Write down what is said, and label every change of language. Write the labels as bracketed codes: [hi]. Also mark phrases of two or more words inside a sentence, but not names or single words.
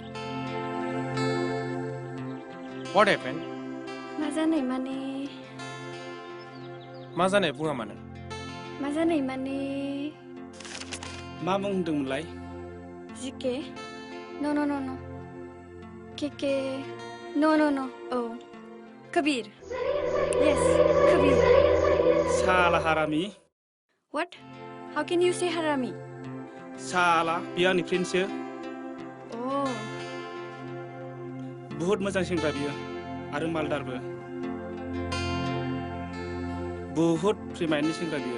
[en] What happened? [brx] मा जानाय माने मा जानाय बुङा मानो? मा जानाय माने मा मुं होनदोंमोनलाय जिके No. केके No. Oh. [en] Kabir. Yes, Kabir. [hi] साला हारामि [en] What? How can you say harami? [brx] साला बियो आंनि फ्रेन्डसो [en] Oh, [brx] बुहुत मोजां सेंग्रा बियो आरो मालदारबो बुहुत फ्रि माइन्डनि सेंग्रा बियो